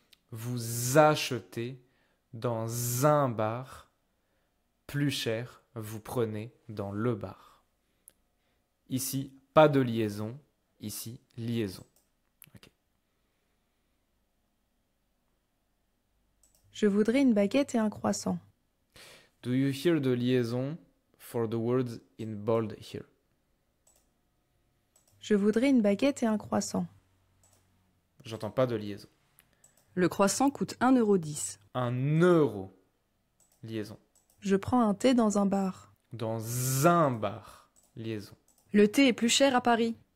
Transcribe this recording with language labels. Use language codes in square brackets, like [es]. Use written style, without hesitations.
[fr] Vous achetez dans un bar. Plus cher, vous prenez dans le bar. Ici, pas de liaison. Ici, liaison. Okay. Je voudrais une baguette et un croissant. [en] Do you hear the liaison for the words in bold here? [fr] Je voudrais une baguette et un croissant. J'entends pas de liaison. Le croissant coûte 1,10 €. 1 €. Liaison. Je prends un thé dans un bar. Dans un bar. Liaison. Le thé est plus cher à Paris.